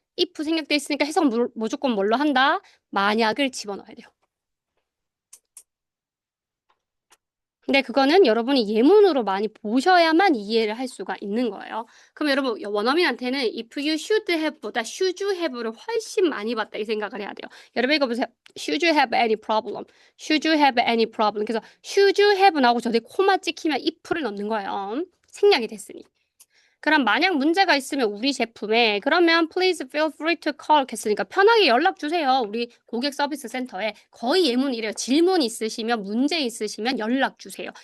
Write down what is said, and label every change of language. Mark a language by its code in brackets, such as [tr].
[ko] if 생략돼 있으니까 해석 무조건 뭘로 한다? 만약을 집어넣어야 돼요. 근데 그거는 여러분이 예문으로 많이 보셔야만 이해를 할 수가 있는 거예요. 그럼 여러분 원어민한테는 [en] if you should have [ko] 보다 [en] should you have [ko] 를 훨씬 많이 봤다 이 생각을 해야 돼요. 여러분 이거 보세요. [en] Should you have any problem? Should you have any problem? [ko] 그래서 [en] should you have [ko] 나오고 저 뒤에 코마 찍히면 if를 넣는 거예요. 생략이 됐으니. 그럼 만약 문제가 있으면 우리 제품에 그러면 [en] please feel free to call [ko] 했으니까 편하게 연락 주세요. 우리 고객 서비스 센터에 거의 예문이래요. 질문 있으시면 문제 있으시면 연락 주세요.